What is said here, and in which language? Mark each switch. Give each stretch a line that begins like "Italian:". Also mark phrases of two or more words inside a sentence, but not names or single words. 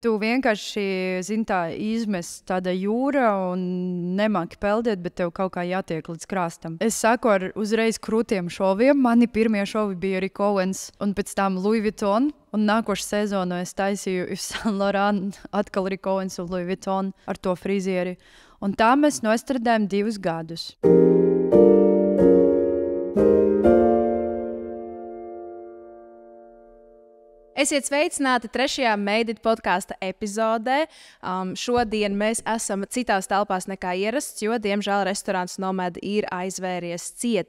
Latvian: tu vienkārši, zini, tā izmes tāda jūra un nemāki peldēt, bet tev kaut kā jātiek līdz krastam. Es saku ar uzreiz krūtiem šoviem. Mani pirmie šovi bija Rick Owens un pēc tam Louis Vuitton. Un nākošu sezonu es taisīju Yves Saint Laurent, atkal Rick Owens un Louis Vuitton ar to frizieri. Un tā mēs nostradājām 2 gadus. Esiet sveicināti 3. Made It podkāsta epizodē. Šodien mēs esam citās telpās nekā ierasts, jo, diemžēl, restorāns Nomad ir aizvēries ciet.